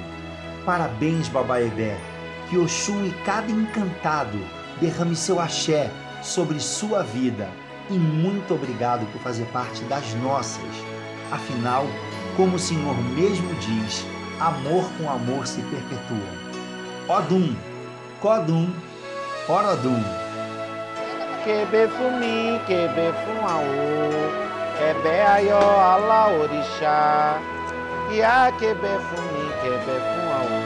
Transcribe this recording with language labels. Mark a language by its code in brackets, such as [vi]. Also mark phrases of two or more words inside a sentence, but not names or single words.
[pt] Parabéns, Babaebé, que Oxum e cada encantado derrame seu axé sobre sua vida e muito obrigado por fazer parte das nossas. Afinal, como o Senhor mesmo diz, amor com amor se perpetua. [yo] Odum, Codum, Orodum. Kebe fumi, kebe fun awo, kebe ayo ala orixá. Ia kebe fumi, kebe fun